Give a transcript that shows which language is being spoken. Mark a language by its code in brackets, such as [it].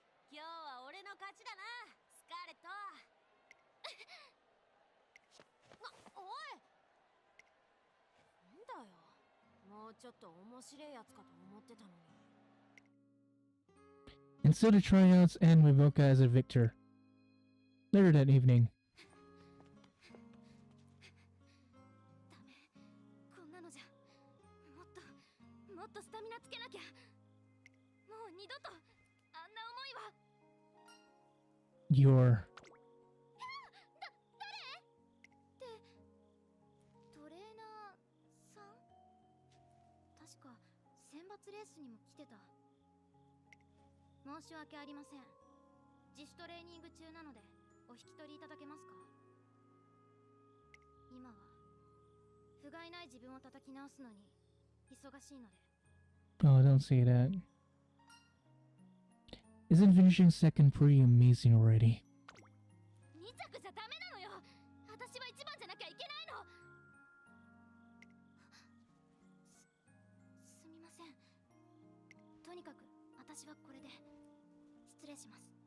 [ja] 今日は俺の勝ちだな、スカーレット。おい、なんだよ、もうちょっと面白いやつかと思ってたのに。 [en] And so the tryouts end with Voka as a victor. Later that evening, [ja] ダメ、こんなのじゃもっとスタミナつけなきゃ。もう二度とあんな思いは。 [en] your [ja] 誰ってトレーナーさん。確か選抜レースにも来てた。申し訳ありません。自主トレーニング中なのでお引き取りいただけますか。今は不甲斐ない自分を叩き直すのに忙しいので。 [en] oh, don't say that. Isn't finishing second pretty amazing already? [ja] 2着じゃダメなのよ。私は1番じゃなきゃいけないの。すみません。とにかく私はこれで失礼します。